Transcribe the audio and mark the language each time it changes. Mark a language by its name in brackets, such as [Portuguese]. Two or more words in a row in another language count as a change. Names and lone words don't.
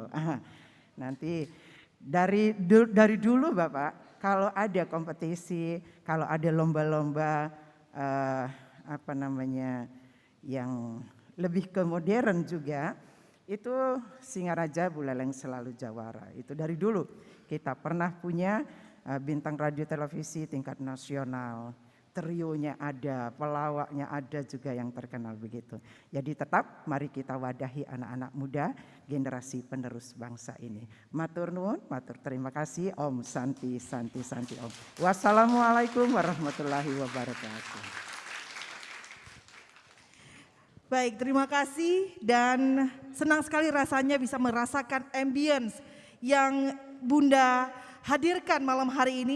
[Indonesian] Nanti dari dulu Bapak, kalau ada kompetisi, kalau ada lomba-lomba yang lebih ke modern juga, itu Singaraja Buleleng selalu jawara. Itu dari dulu kita pernah punya bintang radio televisi tingkat nasional. Trionya ada, pelawaknya ada juga yang terkenal begitu. Jadi tetap mari kita wadahi anak-anak muda, generasi penerus bangsa ini. [Javanese] Matur nuwun, [Indonesian] matur terima kasih. [Balinese] Om Santi, Santi, Santi Om. [Arabic] والسلام عليكم ورحمة الله وبركاته. [Indonesian] Baik, terima kasih dan senang sekali rasanya bisa merasakan ambience yang Bunda hadirkan malam hari ini.